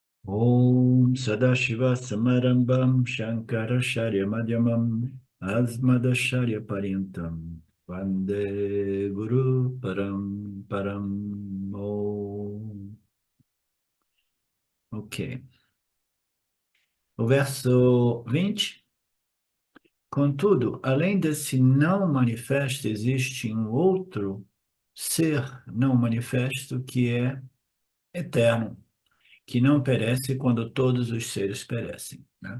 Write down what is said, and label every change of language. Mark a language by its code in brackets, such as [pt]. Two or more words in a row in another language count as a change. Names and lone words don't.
[sa] ॐ सदाशिव समारम्भां शङ्कराचार्य मध्यमां अस्मदाचार्य पर्यन्तां वन्दे गुरु परम् परम् ॐ. [pt] Ok. O verso 20. Contudo, além desse não manifesto, existe um outro ser não manifesto que é eterno, que não perece quando todos os seres perecem, né?